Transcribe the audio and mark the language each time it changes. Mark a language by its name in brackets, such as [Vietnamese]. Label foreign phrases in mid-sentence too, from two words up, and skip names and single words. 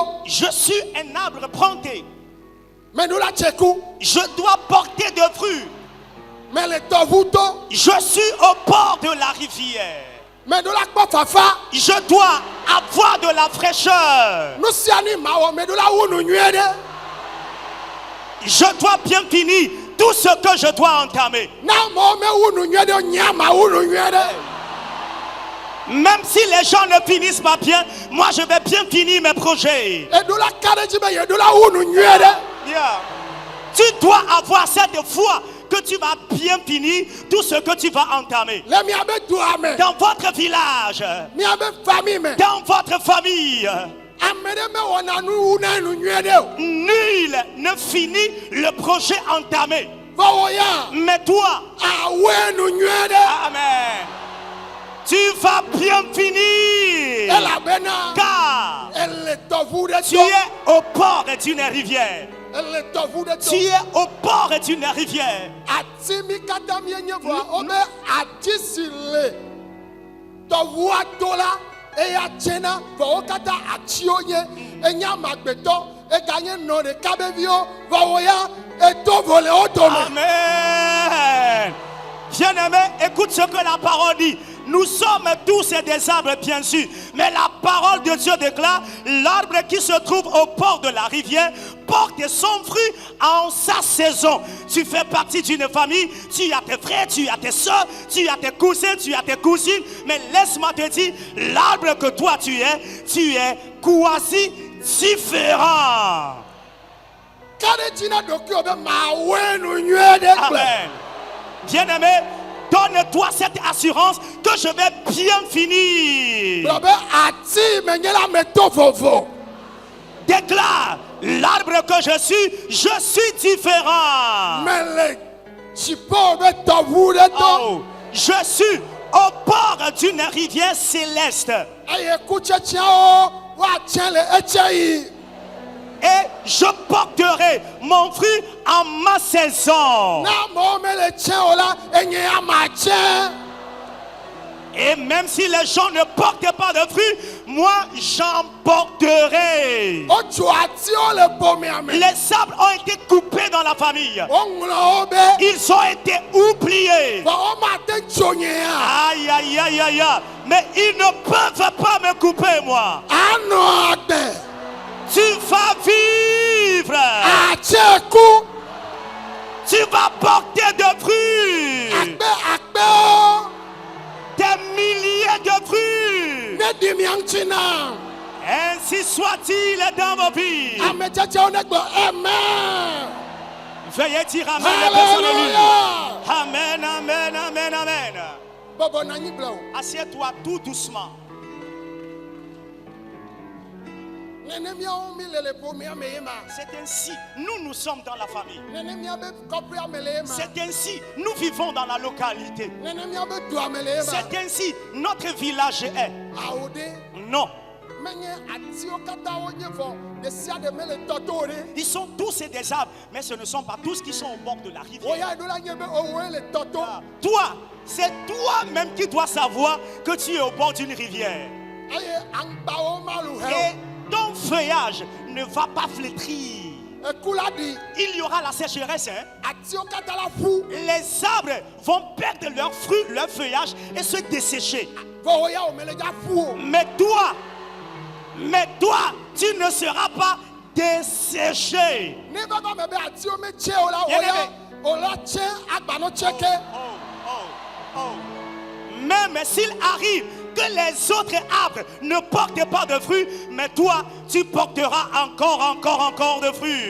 [French] Je suis un arbre planté. [Ewe] Mɛnu la tse ku. [French] Je dois porter de fruits. [Ewe] Mɛ le tɔʋu to. [French] Je suis au bord de la rivière. [Ewe] Mɛnu la kpɔ fafa. [French] Je dois avoir de la fraîcheur. [Ewe] Nu sia nu ma wɔ mɛnu la wu nu nyuie ɖe. [French] Je dois bien finir tout ce que je dois entamer. [Ewe] Na mɔwo mɛ wu nu nyuie ɖe nya ma wu nu nyuie ɖe. [French] Même si les gens ne finissent pas bien, moi je vais bien finir mes projets. [Ewe] Eɖo la ka ɖe dzi be yeɖo la wu nu nyuie ɖe. [French] Yeah. Tu dois avoir cette foi que tu vas bien finir tout ce que tu vas entamer. [Ewe] Le miabe dua me. [French] Dans votre village, [Ewe] Miabe famille me. [French] dans votre famille, [Ewe] Ame ɖe me wɔna nu wu na nu nyuie ɖe o. [French] nul ne finit le projet entamé. [Ewe] Vɔ wɔ ya. [French] Mais toi, [Ewe] Awɔe nu nyuie ɖe. [French] Amen, tu vas bien finir. [Ewe] Elabena. [French] Car [Ewe] Ele tɔʋu ɖe [French] tu [Ewe] to. [French] es au bord d'une rivière. [Ewe] Ele tɔʋu ɖe to. [French] Tu es au bord d'une rivière. [Ewe] Ati mi katã mienye vɔa wobe ati si le tɔʋua to la eya tsena vɔ wo katã atiwo nye enye amagbetɔ eganye nɔ ɖeka be viwo vɔ wo ya eto vo le wo dome. [French] Amen. Bien-aimé, écoute ce que la parole dit. Nous sommes tous des arbres, bien sûr. Mais la parole de Dieu déclare, l'arbre qui se trouve au bord de la rivière porte son fruit en sa saison. Tu fais partie d'une famille, tu as tes frères, tu as tes soeurs, tu as tes cousins, tu as tes cousines. Mais laisse-moi te dire, l'arbre que toi tu es quasi différent. [Ewe] Kade tina ɖokuiwo be mawɔe nu nyuie ɖe gble. [French] Amen. Bien-aimé, donne-toi cette assurance que je vais bien finir. [Ewe] Gblɔ be ati menye la me to vovo. [French] Déclare, l'arbre que je suis différent. [Ewe] Me le dziƒo be tɔʋu ɖe to. [French] Oh, je suis au bord d'une rivière céleste. [Ewe] Eye kutsetseawo woatsɛ le etse yi. [French] Et je porterai mon fruit en ma saison. [Ewe] Na amewo me le tsɛ o la enye amatsɛ. [French] Et même si les gens ne portent pas de fruits, moi j'en porterai. [Ewe] Wotso atiwo le bomea me. [French] Les arbres ont été coupés dans la famille. [Ewe] Woŋlɔ wo be [French] Ils ont été oubliés. [Ewe] vɔ womate tso nye ya. [French] Aïe, aïe, aïe, aïe, aïe. Mais ils ne peuvent pas me couper, moi. [Ewe] Anɔ agbe. [French] Tu vas vivre. [Ewe] Atse ku. [French] Tu vas porter de fruits. [Ewe] Akpewo. [French] Des milliers de fruits. [Ewe] Ne di mia ŋuti na. [French] Ainsi soit-il dans vos vies. [Ewe] Ame tsetsewo ne gblɔ amen. [French] Veuillez dire Amen. Les personnes Alléluia. lues. Amen, amen, amen, amen. [Ewe] Bɔbɔ na anyi gblɔ o. [French] Assieds-toi tout doucement. [Ewe] Nene miawo mi le bomea me ye ma. [French] C'est ainsi, nous sommes dans la famille. [Ewe] Nene mia be kɔƒea me le ye ma. [French] C'est ainsi, nous vivons dans la localité. [Ewe] Nene mia be dua me le ye ma. [French] C'est ainsi, notre village est. [Ewe] Awo de. [French] Non, [Ewe] Menye atiwo katã wonye vɔ ɖe sia ɖe me le tɔto ɖe. [French] ils sont tous des arbres, mais ce ne sont pas tous qui sont au bord de la rivière. [Ewe] Oya ɖo la nye be owoe le tɔto. [French] Toi, c'est toi-même qui dois savoir que tu es au bord d'une rivière. [Ewe] Eye aŋgbawo malu he [French] Et [Ewe] o. [French] ton feuillage ne va pas flétrir. [Ewe] Eku la ɖi. [French] Il y aura la sécheresse. Hein? [Ewe] Atiwo katã la ƒu. [French] Les arbres vont perdre leurs fruits, leur feuillage et se dessécher. [Ewe] Vɔ oya o me le dza ƒu o. [French] Mais toi, tu ne seras pas desséché. Même s'il arrive que les autres arbres ne portent pas de fruits, mais toi, tu porteras encore de fruits.